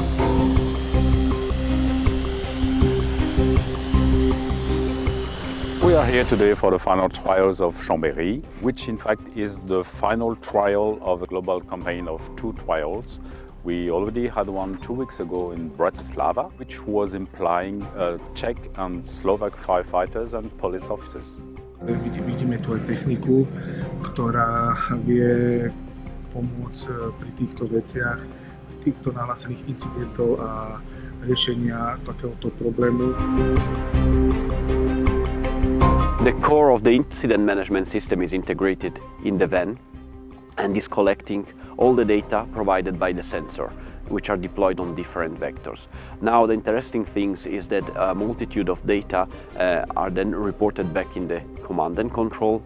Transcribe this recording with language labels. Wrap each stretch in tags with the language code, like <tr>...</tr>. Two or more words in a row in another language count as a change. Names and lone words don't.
<en>We are here today for the final trials of Chambéry, which in fact is the final trial of a global campaign of 2 trials. We already had one 2 weeks ago in Bratislava, which was implying Czech and Slovak firefighters and police officers.</en> <sk>Vidíme tu aj techniku, ktorá vie pomôcť pri týchto veciach, pri týchto nahlásených incidentov a riešenia takéhoto problému.</sk> <en>The core of the incident management system is integrated in the van and is collecting all the data provided by the sensor, which are deployed on different vectors. Now the interesting thing is that a multitude of data are then reported back in the command and control.</en>